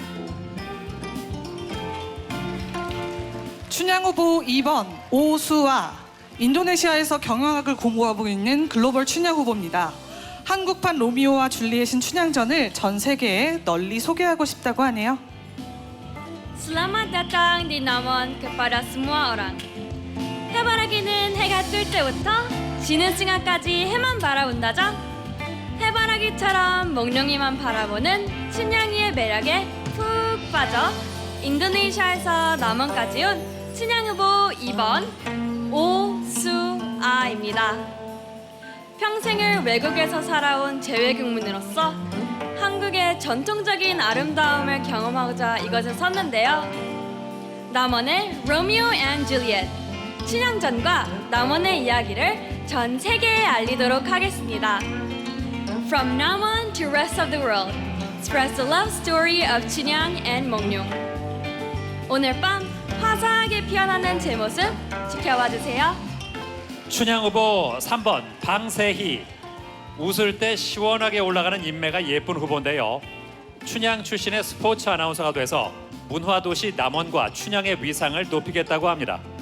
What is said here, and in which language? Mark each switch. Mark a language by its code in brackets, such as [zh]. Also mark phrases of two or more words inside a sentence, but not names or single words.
[ko] 춘향 후보 2번 오수아. 인도네시아에서 경영학을 공부하고 있는 글로벌 춘향 후보입니다. 한국판 로미오와 줄리엣인 춘향전을 전 세계에 널리 소개하고 싶다고 하네요. [id] Selamat datang di Namon kepada semua orang. [ko] 해바라기는 해가 뜰 때부터 지는 층하까지 해만 바라본다죠. 해바라기처럼 몽룡이만 바라보는 춘향이의 매력에 푹 빠져 인도네시아에서 남원까지 온 춘향 후보 2번 오수아입니다. 평생을 외국에서 살아온 재외국민으로서 한국의 전통적인 아름다움을 경험하고자 이곳에 섰는데요. 남원의 로미오 앤 줄리엣, 춘향전과 남원의 이야기를 전 세계에 알리도록 하겠습니다. [en] From Namon to rest of the world, express the love story of 춘향 and 몽룡. [ko] 오늘 밤 화사하게 피어나는 제 모습 지켜봐 주세요. 춘향 후보 3번 방세희. 웃을 때 시원하게 올라가는 인매가 예쁜 후보인데요. 춘향 출신의 스포츠 아나운서가 돼서 문화도시 남원과 춘향의 위상을 높이겠다고 합니다.